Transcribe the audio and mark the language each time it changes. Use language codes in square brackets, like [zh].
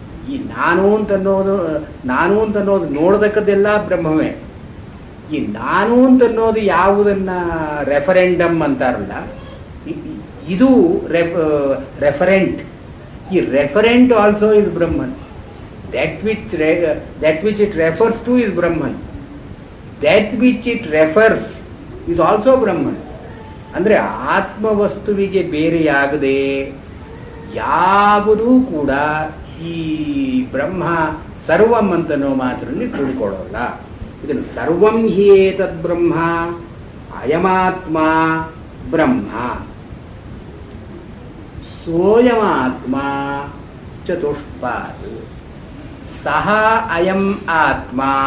[kn] ಈ ನಾನು ಅಂತನ್ನೋದು ನೋಡತಕ್ಕದ್ದೆಲ್ಲ ಬ್ರಹ್ಮವೇ. ಈ ನಾನು ಅಂತನ್ನೋದು ಯಾವುದನ್ನ ರೆಫರೆಂಡಮ್ ಅಂತಾರಲ್ಲ, ಇದು ರೆಫರೆಂಟ್. [en] ಈ referent also is Brahman. that which it refers to is Brahman. That which it refers is also Brahman. [kn] ಅಂದ್ರೆ ಆತ್ಮವಸ್ತುವಿಗೆ ಬೇರೆಯಾಗದೆ ಯಾವುದೂ ಕೂಡ ಈ ಬ್ರಹ್ಮ ಸರ್ವಂ ಅಂತನೋ ಮಾತ್ರದಲ್ಲಿ ಕೂಡಿಕೊಳ್ಳೋಲ್ಲ. [sa] ಇದನ್ನು ಸರ್ವಂ ಹಿ ಏತದ್ ಬ್ರಹ್ಮ ಅಯಮಾತ್ಮ ಬ್ರಹ್ಮ ಸೋಯಮಾತ್ಮ ಚತುಷ್ಪಾತ್ ಸಹ ಅಯಂ ಆತ್ಮ.